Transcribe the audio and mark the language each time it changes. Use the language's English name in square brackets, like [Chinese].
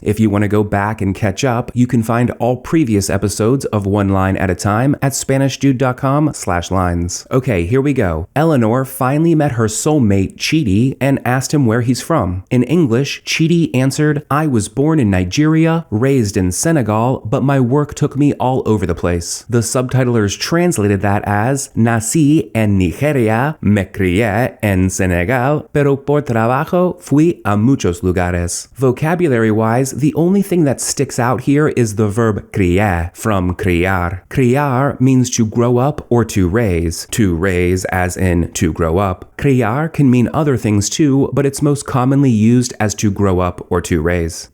[English] If you want to go back and catch up, you can find all previous episodes of One Line at a Time at SpanishDude.com/lines. Okay, here we go. Eleanor finally met her soulmate, Chidi, and asked him where he's from. In English, Chidi answered, "I was born in Nigeria, raised in Senegal, but my work took me all over the place." The subtitlers translated that as, [Spanish] "Nací en Nigeria, me crié en Senegal, pero por trabajo fui a muchos lugares." [English] Vocabulary-wise, the only thing that sticks out here is the verb criar, from criar. Criar means to grow up or to raise as in to grow up. Criar can mean other things too, but it's most commonly used as to grow up or to raise.